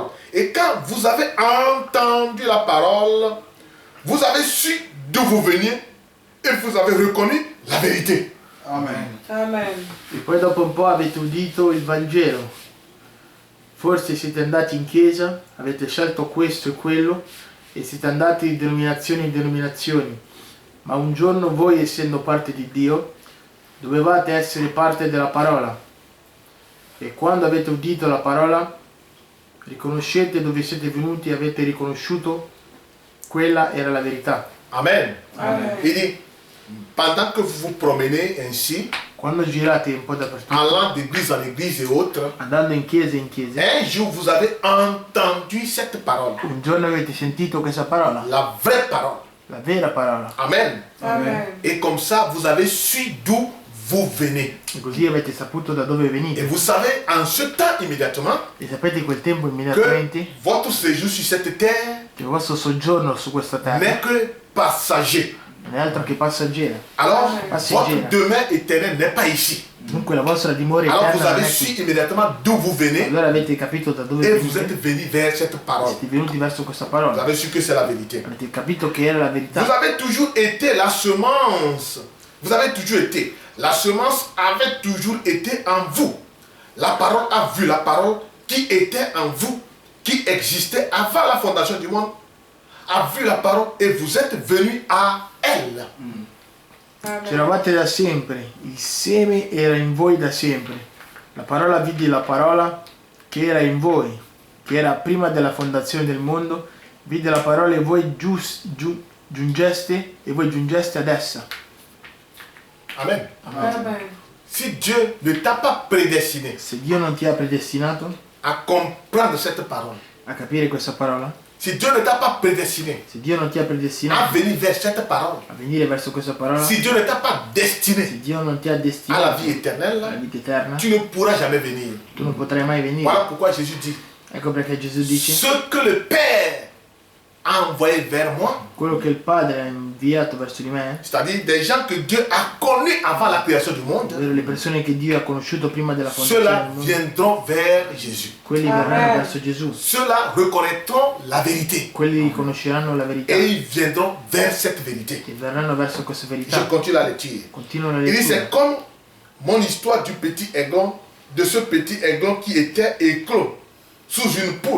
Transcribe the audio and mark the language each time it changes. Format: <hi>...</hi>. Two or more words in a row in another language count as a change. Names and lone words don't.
<fr>Et quand vous avez entendu la parole, vous avez su d'où vous veniez et vous avez reconnu la vérité. Amen. Amen.</fr> <it>E poi dopo un po' avete udito il Vangelo. Forse siete andati in chiesa, avete scelto questo e quello e siete andati di denominazione in denominazioni. Ma un giorno voi, essendo parte di Dio, dovevate essere parte della parola. E quando avete udito la parola, riconoscete dove siete venuti e avete riconosciuto quella era la verità. Amen. Amen.</it> <fr>Il dit, pendant que vous vous promenez ainsi,</fr> <it>Quando girate un po' dappertutto,</it> <fr>allant d'église en église et autres,</fr> <it>andando in chiesa,</it> <fr>un jour vous avez entendu cette parole,</fr> <it>un giorno avete sentito questa parola,</it> <fr>la vraie parole.</fr> <it>la vera parola. Amen. Amen.</it> <fr>Et comme ça, vous avez su d'où vous venez.</fr> <it>E così avete saputo da dove</it> <fr>Et</fr> <it>venite.</it> <fr>vous savez, en ce temps immédiatement,</fr> <it>E sapete quel tempo</it> <fr>que</fr> <it>immediatamente</it> <fr>votre séjour sur cette terre</fr> <it>che il vostro soggiorno su questa terra</it> <fr>n'est que passager.</fr> <it>non è altro che passaggera.</it> <fr>Alors, Passager. votre demeure éternelle n'est pas ici.</fr> <it>Dunque la vostra dimora</it> <fr>Alors, vous</fr> <it>eterna non</it> <fr>avez</fr> <it>è</it> <fr>su</fr> <it>qui.</it> <fr>immédiatement d'où vous venez</fr> <it>Allora avete capito da dove</it> <fr>et vous êtes</fr> <it>venite.</it> <fr>venu vers cette parole.</fr> <it>Siete venuti verso questa</it> <fr>Vous</fr> <it>parola.</it> <fr>avez su que c'est la vérité.</fr> <it>Avete capito che era la</it> <fr>Vous</fr> <it>verità.</it> <fr>avez toujours été la semence. Vous avez toujours été. La semence avait toujours été en vous. La parole a vu la parole qui était en vous, qui existait avant la fondation du monde, a vu la parole et vous êtes venu à elle.</fr> <it>C'eravate da sempre, il seme era in voi da sempre. La parola vidi la parola che era in voi, che era prima della fondazione del mondo, vide la parola e voi giungeste ad essa. Amen. Amen.</it> <fr>Si Dieu ne t'a pas prédestiné</fr> <it>Se Dio non ti ha predestinato</it> <fr>à comprendre cette parole,</fr> <it>a capire questa parola,</it> <fr>si Dieu ne t'a pas prédestiné</fr> <it>se Dio non ti ha</it> <fr>à</fr> <it>predestinato</it> <fr>venir vers cette parole,</fr> <it>a venire verso questa parola,</it> <fr>si Dieu ne t'a pas</fr> <it>se</it> <fr>destiné</fr> <it>Dio non ti ha</it> <fr>à la</fr> <it>destinato</it> <fr>vie éternelle,</fr> <it>alla vita eterna,</it> <fr>tu ne pourras jamais venir.</fr> <it>tu non potrai mai venire.</it> <fr>Voilà pourquoi Jésus dit,</fr> <it>Ecco perché Gesù dice:</it> <fr>ce que le Père a envoyé vers moi,</fr> <it>quello che il Padre ha inviato verso di me,</it> <fr>c'est-à-dire des gens que Dieu a connus avant la création du monde,</fr> <it>ovvero le persone che Dio ha conosciuto prima della fondazione</it> <fr>ceux-là</fr> <it>del mondo,</it> <fr>viendront vers Jésus.</fr> <it>quelli Amen. verranno verso Gesù,</it> <fr>Ceux-là reconnaîtront la vérité</fr> <it>quelli riconosceranno la verità</it> <fr>et ils viendront vers cette vérité.</fr> <it>e verranno verso questa</it> <fr>Je</fr> <it>verità.</it> <fr>continue la lecture.</fr> <it>Continuano la</it> <fr>Il dit,</fr> <it>lettura.</it> <fr>c'est comme mon histoire du petit aiglon, de ce petit aiglon qui était éclos sous une poule.</fr>